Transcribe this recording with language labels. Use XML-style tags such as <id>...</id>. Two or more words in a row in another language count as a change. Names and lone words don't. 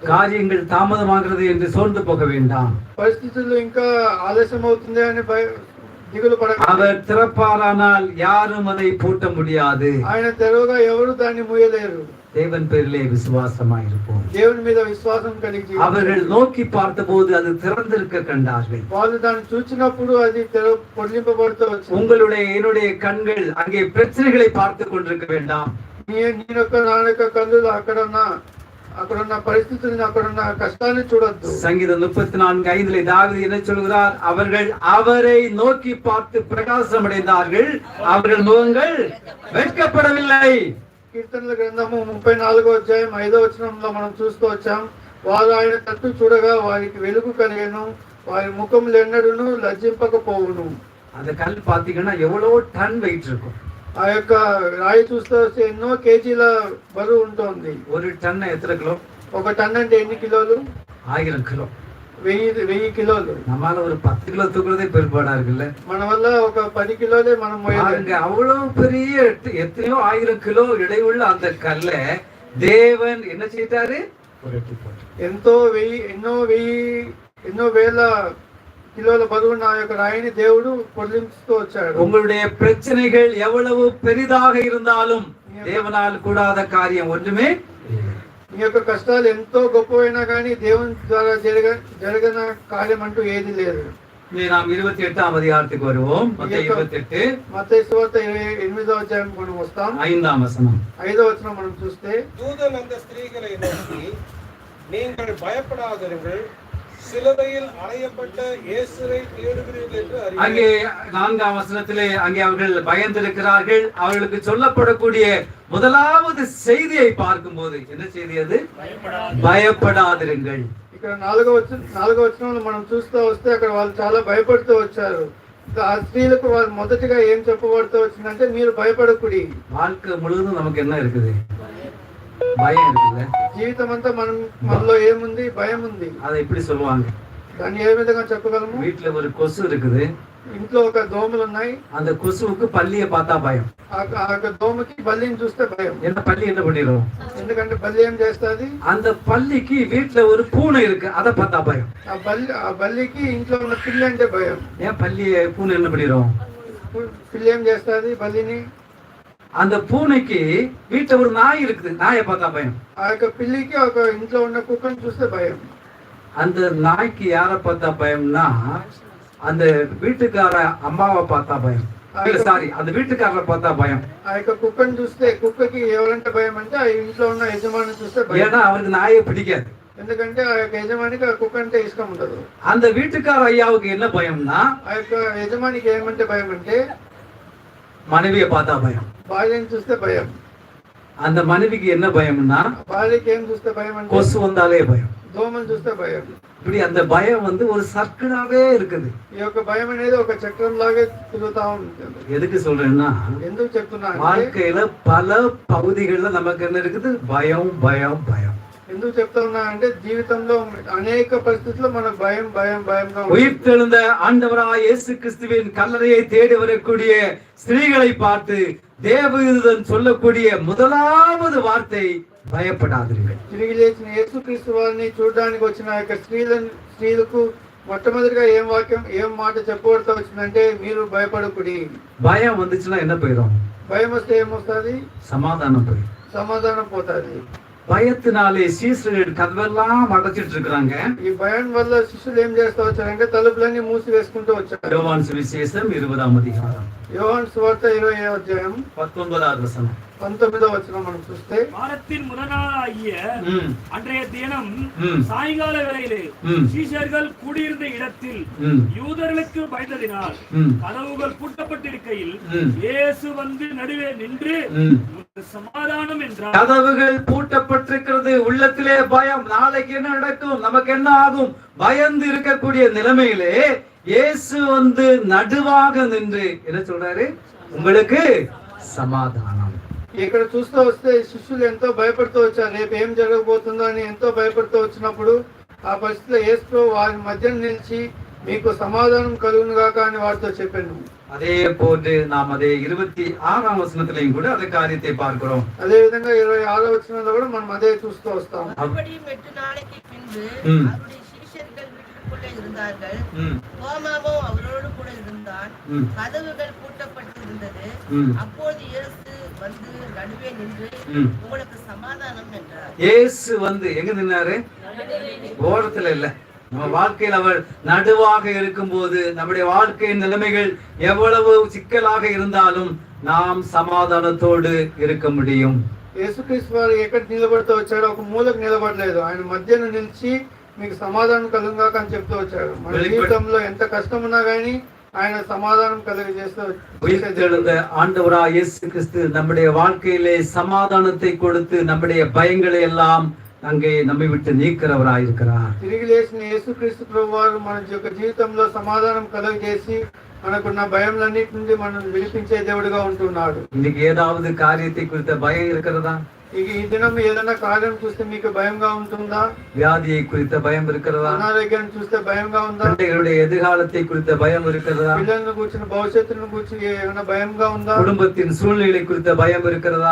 <ta>காரியங்கள் தாமதமாகிறது என்று சோர்ந்து போக வேண்டாம்.</ta> <te>పరిస్థితులు ఇంకా ఆలస్యం అవుతుంది అని దిగులు పడకండి.</te> <ta>அவர் திறப்பாரானால் யாரும் அதை பூட்ட முடியாது.</ta> <te>ఆయన తెరవగా ఎవరు దాన్ని మూయలేరు.</te> <ta>தேவன் பேரிலே விசுவாசமாயிருப்போம்.</ta> <te>దేవుని మీద విశ్వాసం కలిగి</te> <ta>அவர்கள் நோக்கி பார்த்தபோது அது திறந்திருக்க கண்டார்கள்.</ta> <te>వాళ్ళు దాన్ని చూచినప్పుడు అది పొడిలింపబడుతూ వచ్చింది.</te> <ta>உங்களுடைய என்னுடைய கண்கள் அங்கே பிரச்சனைகளை பார்த்து கொண்டிருக்க வேண்டாம்.</ta> <te>నీ యొక్క నా యొక్క కళ్ళు అక్కడున్న పరిస్థితులను, అక్కడున్న కష్టాన్ని చూడొద్దు.</te> <ta>சங்கீதம் 34:5 தாவீது என்ன சொல்கிறார்? அவர்கள் அவரை நோக்கி பார்த்து பிரகாசம் அடைந்தார்கள், அவர்கள் முகங்கள் வெட்கப்படவில்லை.</ta> <te>కీర్తనల గ్రంథము 34వ అధ్యాయం 5వ వచనంలో మనం చూస్తూ వచ్చాం. వారు ఆయన తట్టు చూడగా వారికి వెలుగు కలిగెను, వారి ముఖములు ఎన్నడూను లజ్జింపకపోవును.</te> <ta>அந்த கல் பாத்தீங்கன்னா எவ்வளவு</ta> <en>ton weight</en> <ta>இருக்கும்.</ta> <te>ఆ యొక్క రాయి చూస్తూ వస్తే ఎన్నో కేజీల బరువు ఉంటుంది.</te> <ta>ஒரு டன் எத்தனை கிலோ?</ta> <te>ఒక టన్ అంటే ఎన్ని కిలోలు?</te> <ta>1000 கிலோ.</ta> <te>1000 కిలోలు.</te> <ta>நம்மால ஒரு 10 கிலோ தூக்குறதே பெரும்பாடா இருக்குல்ல.</ta> <te>మన వల్ల ఒక 10 కిలోలే మనం</te> <ta>பாருங்க, அவ்வளவு பெரிய எத்தனையோ 1000 கிலோ இடையுள்ள அந்த கல்ல தேவன் என்ன செய்தாரு? புரட்டி போட்டார்.</ta> <te>ఎన్నో వేల కిలోల బరువున్న ఆ యొక్క రాయిని దేవుడు పొడిలిస్తూ వచ్చాడు.</te> <ta>உங்களுடைய பிரச்சனைகள் எவ்வளவு பெரிதாக இருந்தாலும் தேவனால் கூடாத காரியம் ஒன்றுமே.</ta> <te>మీ యొక్క కష్టాలు ఎంతో గొప్పవైనా కానీ దేవుని ద్వారా జరగన కార్యం అంటూ ఏది లేదు.</te> <ta>நாம் 28ஆம் அதிகாரத்துக்கு வருவோம். மத்தேயு 28</ta> <te>మత్తయి సువార్త 8వ అధ్యాయం మనం వస్తాం.</te> <ta>5ஆம் வசனம்.</ta> <te>5వ వచనం మనం చూస్తే,</te> <ta>தூதன் அந்த ஸ்திரீகளை நோக்கி, நீங்கள் பயப்படாதிருங்கள், சிலுவையில் அறையப்பட்ட இயேசுவை தேடுகிறீர்கள் என்று அங்கே அறிவீர்கள். 4ஆம் வசனத்திலே அங்கே அவர்கள் பயந்திருக்கிறார்கள். அவர்களுக்கு சொல்லப்படக்கூடிய முதலாவது செய்தியை பார்க்கும்போது என்ன செய்தி அது? பயப்படாதிருங்கள்.</ta> <te>ఇక్కడ 4వ వచనంలో మనం చూస్తూ వస్తే అక్కడ వాళ్ళు చాలా భయపడుతూ వచ్చారు. ఆ స్త్రీలకు వాళ్ళు మొదటిగా ఏం చెప్పబడుతూ వచ్చిందంటే, మీరు భయపడకుడి.</te> <ta>வாழ்க்கை முழுவதும் நமக்கு என்ன இருக்குது? பயம் இருக்குல்ல.</ta> <te>జీవితం అంతా మనలో ఏముంది? భయం ఉంది.</te> <ta>அதை எப்படி சொல்லுவாங்க?</ta> <te>దాన్ని ఏ విధంగా చెప్పగలము?</te> <ta>வீட்டுல ஒரு கொசு இருக்குது.</ta> <te>ఇంట్లో ఒక దోమలు ఉన్నాయి.</te> <ta>அந்த கொசுவுக்கு பல்லியை பார்த்தா பயம்.</ta> <te>ఆ దోమకి బల్లిని చూస్తే భయం.</te> <ta>என்ன பல்லி என்ன பண்ணிடும்?</ta> <te>ఎందుకంటే బల్లి ఏం చేస్తుంది?</te> <ta>அந்த பல்லிக்கு வீட்டுல ஒரு பூனை இருக்கு, அதை பார்த்தா பயம்.</ta> <te>ఆ బల్లికి ఇంట్లో ఉన్న పిల్లి అంటే భయం.</te> <ta>ஏன் பல்லியை பூனை என்ன பண்ணிடும்?</ta> <te>పిల్లి ఏం చేస్తుంది బల్లిని?</te> <ta>அந்த பூனைக்கு வீட்டுல ஒரு நாய் இருக்குது, நாயை பார்த்தா பயம்.</ta> <te>ఆ యొక్క పిల్లికి ఒక ఇంట్లో ఉన్న కుక్కను చూస్తే భయం.</te> <ta>அந்த நாய்க்கு யாரை பார்த்தா பயம்னா, அந்த வீட்டுக்கார அம்மாவை பார்த்தா பயம். சாரி, அந்த வீட்டுக்காரரை பார்த்தா பயம்.</ta> <te>ఆ యొక్క కుక్కను చూస్తే, కుక్కకి ఎవరంటే భయం అంటే ఆ ఇంట్లో ఉన్న యజమాని చూస్తే భయం.</te> <ta>ஏன்னா அவருக்கு நாயை பிடிக்காது.</ta> <te>ఎందుకంటే ఆ యొక్క యజమానికి ఆ కుక్క అంటే ఇష్టం ఉండదు.</te> <ta>அந்த வீட்டுக்கார ஐயாவுக்கு என்ன பயம்னா,</ta> <te>ఆ యొక్క యజమానికి ఏమంటే భయం అంటే</te> <ta>மனைவியை பார்த்தா பயம்.</ta> <te>భార్యను చూస్తే భయం.</te> <ta>அந்த மனைவிக்கு என்ன பயம்னா,</ta> <te>భార్యకి ఏం చూస్తే భయం అంటే</te> <ta>கொசு வந்தாலே பயம்.</ta> <te>దోమలు చూస్తే భయం.</te> <ta>இப்படி அந்த பயம் ஒரு சர்க்கிளாவே இருக்குது.</ta> <te>ఈ యొక్క భయం అనేది ఒక చక్రం లాగే తిరుగుతా ఉంటుంది.</te> <ta>எதுக்கு சொல்றேன்னா,</ta> <te>ఎందుకు చెప్తున్నా అంటే,</te> <ta>வாழ்க்கையில பல பகுதிகளில் நமக்கு என்ன இருக்குது? பயம் பயம் பயம்.</ta> <te>ఎందుకు చెప్తున్నా అంటే, జీవితంలో అనేక పరిస్థితుల్లో మనకు భయం భయం భయంగా ఉంటుంది.</te> <ta>உயிர்த்தெழுந்த ஆண்டவராய் இயேசு கிறிஸ்துவின் கல்லறையை தேடி வரக்கூடிய ஸ்திரீகளை பார்த்து தேவதூதன் சொல்லக்கூடிய முதலாவது வார்த்தை, பயப்படாதீர்கள்.</ta> <te>తిరిగి లేచిన యేసుక్రీస్తు వారిని చూడడానికి వచ్చిన ఆ యొక్క స్త్రీలకు మొట్టమొదటిగా ఏం మాట చెప్పబడుతూ వచ్చిందంటే, మీరు భయపడకుడి.</te> <ta>பயம் வந்துச்சுன்னா என்ன போயிடும்?</ta> <te>భయం వస్తే ఏమొస్తుంది?</te> <ta>சமாதானம் போயிடும்.</ta> <te>సమాధానం పోతుంది.</te> <ta>பயத்தினாலே சீசர்கள் கதவெல்லாம் அடைச்சிட்டு இருக்கிறாங்க.</ta> <te>ఈ భయం వల్ల శిష్యులు ఏం చేస్తూ వచ్చారంటే, తలుపులన్నీ మూసి వేసుకుంటూ వచ్చారు.</te> <ta>யோவான் சுவிசேஷம் 20ஆம் அதிகாரம்</ta> <te>యోహాను సువార్త 20వ అధ్యాయం</te> <ta>19வது வசனம்.</ta> <te>19వ వచనం మనం చూస్తే,</te> <ta>வாரத்தின் முதல் நாளாகிய ம், அன்றைய தினம் ம், சாயங்கால வேளையிலே ம், சீஷர்கள் கூடியிருந்த இடத்தில் ம், யூதர்களுக்கு பயந்ததினால் ம், கதவுகள் பூட்டப்பட்டிருக்கையில் ம், இயேசு வந்து நடுவே நின்று ம். உங்களுக்கு சமாதானம் என்றார். கதவுகள் பூட்டப்பட்டிருக்கிறது. உள்ளத்திலே பயம், நாளைக்கு என்ன நடக்கும், நமக்கு என்ன ஆகும், பயந்து இருக்கக்கூடிய நிலைமையிலே இயேசு வந்து நடுவாக நின்று என்ன சொல்றாரு? உங்களுக்கு சமாதானம்.</ta> <te>ఇక్కడ చూస్తూ వస్తే శిష్యులు ఎంతో భయపడుతూ వచ్చారు. రేపు ఏం జరగబోతుందో అని ఎంతో భయపడుతూ వచ్చినప్పుడు ఆ పరిస్థితిలో యేసు వారి మధ్య నిలిచి, మీకు సమాధానం కలుగును గాక అని వారితో చెప్పాను.</te> <ta>அதே போன்று நாம் அதே 26ஆம் வசனத்திலையும் கூட அதே காரியத்தை பார்க்கிறோம்.</ta> <te>అదే విధంగా 26వ వచనంలో కూడా మనం అదే చూస్తూ వస్తాం.</te> <ta>மறுபடியும் 8 நாளைக்கு பின்பு ம். அவருடைய சீஷர்கள் வீட்டுக்குள்ளே இருந்தார்கள். ம், தோமாவும் அவரோடு கூட இருந்தான். ம், கதவுகள் பூட்டப்பட்டிருந்தது. ம், அப்போது இயேசு வந்து நடுவே நின்று, ம். உங்களுக்கு சமாதானம் என்றார். இயேசு வந்து எங்க நின்னாரு? ஓரத்துல இல்ல. நம்ம வாழ்க்கையில் அவர் நடுவாக இருக்கும்போது, நம்முடைய வாழ்க்கையின் நிலைமைகள் எவ்வளவு சிக்கலாக இருந்தாலும் நாம் சமாதானத்தோடு இருக்க முடியும்.</ta> <te>యేసుక్రీస్తు వారు ఎక్కడ నిలబడుతూ వచ్చాడో ఒక మూలకు నిలబడలేదు. ఆయన మధ్యన నిలిచి, మీకు సమాధానం కలుగును గాక అని చెప్తూ వచ్చాడు. మన జీవితంలో ఎంత కష్టం ఉన్నా గానీ ఆయన సమాధానం కలుగజేస్తూ</te> <ta>உயிர்த்தெழுந்த ஆண்டவராய் இயேசு கிறிஸ்து நம்முடைய வாழ்க்கையிலே சமாதானத்தை கொடுத்து நம்முடைய பயங்களை எல்லாம் அங்கே நம்மை விட்டு நீக்கிறவராய் இருக்கிறார்.</ta> <te>తిరిగి లేచిన యేసుక్రీస్తు ప్రభు వారు మన యొక్క జీవితంలో సమాధానం కలుగజేసి, మనకున్న భయంలన్నిటి నుండి మనం విడిపించే దేవుడిగా ఉంటున్నాడు.</te> <ta>இன்னைக்கு ஏதாவது காரியத்தை குறித்த பயம் இருக்கிறதா?</ta> <te>ఈ దినం ఏదైనా కార్యం చూస్తే మీకు భయంగా ఉంటుందా?</te> <ta>வியாதியை குறித்த பயம் இருக்கிறதா?</ta> <te>అనారోగ్యాన్ని చూస్తే భయంగా ఉందా?</te> <ta>பிள்ளைகளுடைய எதிர்காலத்தை குறித்த பயம் இருக்கிறதா?</ta> <te>పిల్లలను కూర్చుని భవిష్యత్తును కూర్చుని ఏమైనా భయంగా ఉందా?</te> <ta>குடும்பத்தின் சூழ்நிலை குறித்த பயம் இருக்கிறதா?</ta>